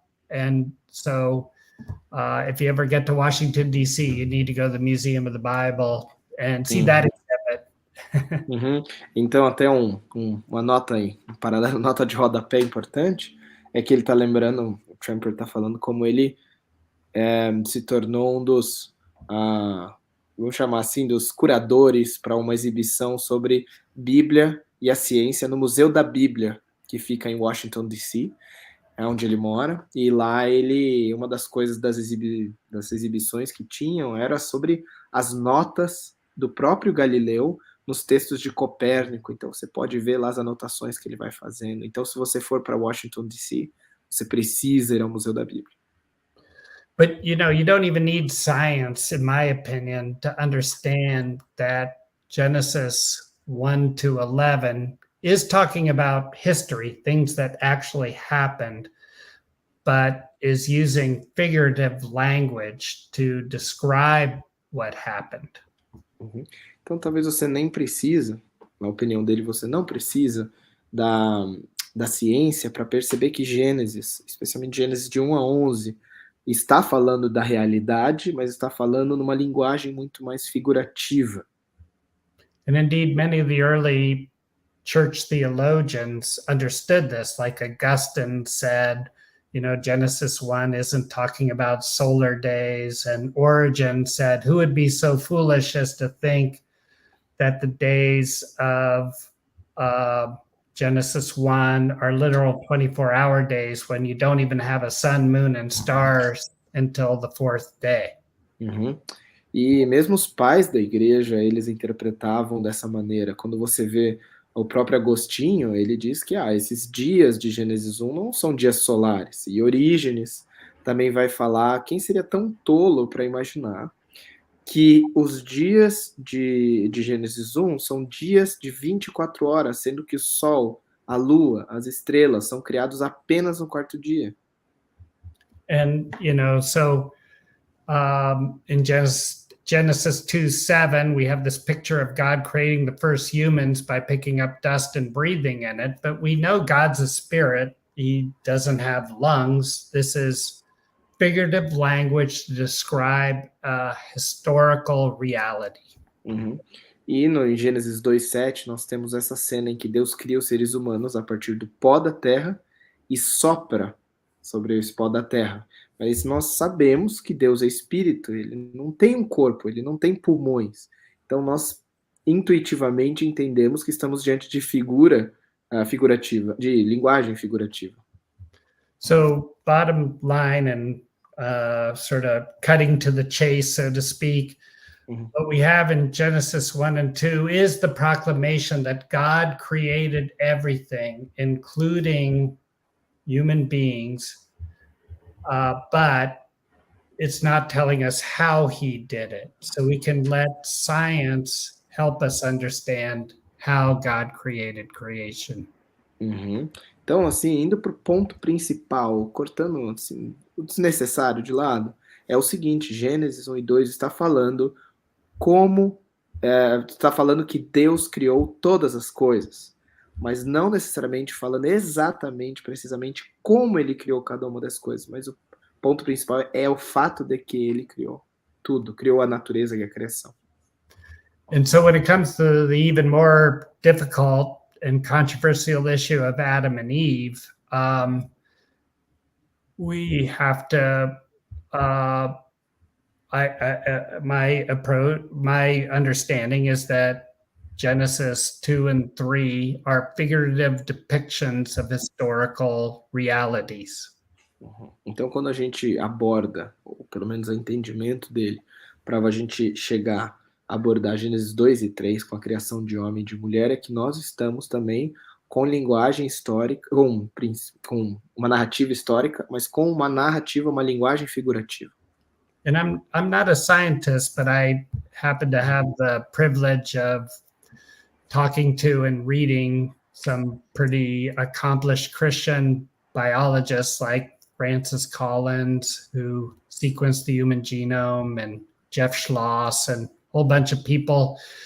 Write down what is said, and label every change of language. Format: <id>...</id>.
<en>And so if you ever get to Washington, D.C., you need to go to the Museum of the Bible and see that exhibit.</en> <pt>Então, até uma nota aí, um paralelo, nota de rodapé importante, é que ele está lembrando, o Tremper está falando como ele se tornou um dos, vamos chamar assim, dos curadores para uma exibição sobre Bíblia e a ciência no Museu da Bíblia, que fica em Washington, D.C., é onde ele mora, e lá uma das coisas das exibições que tinham era sobre as notas do próprio Galileu nos textos de Copérnico. Então você pode ver lá as anotações que ele vai fazendo. Então, se você for para Washington, D.C., você precisa ir ao Museu da Bíblia.</pt> <en>But, you don't even need science, in my opinion, to understand that Genesis 1 to 11 is talking about history, things that actually happened, but is using figurative language to describe what happened.</en> <pt>Então, talvez você nem precisa, na opinião dele, você não precisa da ciência para perceber que Gênesis, especialmente Gênesis de 1 a 11, está falando da realidade, mas está falando numa linguagem muito mais figurativa.</pt> <en>And indeed, many of the early church theologians understood this, like Augustine said, Genesis 1 isn't talking about solar days, and Origen said, who would be so foolish as to think that the days of Genesis 1 are literal 24-hour days when you don't even have a sun, moon, and stars until the fourth day.</en> <pt>E mesmo os pais da igreja, eles interpretavam dessa maneira. Quando você vê o próprio Agostinho, ele diz que esses dias de Gênesis 1 não são dias solares. E Orígenes também vai falar, quem seria tão tolo para imaginar que os dias de Gênesis 1 são dias de 24 horas, sendo que o Sol, a Lua, as estrelas são criados apenas no quarto dia.</pt> <en>And, so in Genesis 2:7, we have this picture of God creating the first humans by picking up dust and breathing in it, but we know God's a spirit. He doesn't have lungs. This is figurative language to describe historical reality.</en> <pt>E em Gênesis 2:7 nós temos essa cena em que Deus cria os seres humanos a partir do pó da terra e sopra sobre esse pó da terra. Mas nós sabemos que Deus é espírito, ele não tem um corpo, ele não tem pulmões. Então nós intuitivamente entendemos que estamos diante de figurativa, de linguagem figurativa.</pt> <en>So, bottom line and sort of cutting to the chase, so to speak, what we have in Genesis 1 and 2 is the proclamation that God created everything, including human beings, but it's not telling us how he did it. So we can let science help us understand how God created creation.</en> <pt>Então, assim, indo para o ponto principal, cortando assim, o desnecessário de lado, é o seguinte: Gênesis 1 e 2 está falando está falando que Deus criou todas as coisas, mas não necessariamente falando exatamente, precisamente como ele criou cada uma das coisas, mas o ponto principal é o fato de que ele criou tudo, criou a natureza e a criação.</pt> <en>And so when it comes to the even more difficult and controversial issue of Adam and Eve, we have to, my understanding is that Genesis 2 and 3 are figurative depictions of historical realities.</en> <pt>Então, quando a gente aborda, ou pelo menos o entendimento dele, para a gente chegar a abordar Gênesis 2 e 3 com a criação de homem e de mulher, é que nós estamos também com linguagem histórica, com uma narrativa histórica, mas com uma narrativa, uma linguagem figurativa.</pt> <en>And I'm not a scientist, but I happen to have the privilege of talking to and reading some pretty accomplished Christian biologists like Francis Collins, who sequenced the human genome, and Jeff Schloss, and a whole bunch of people.</en>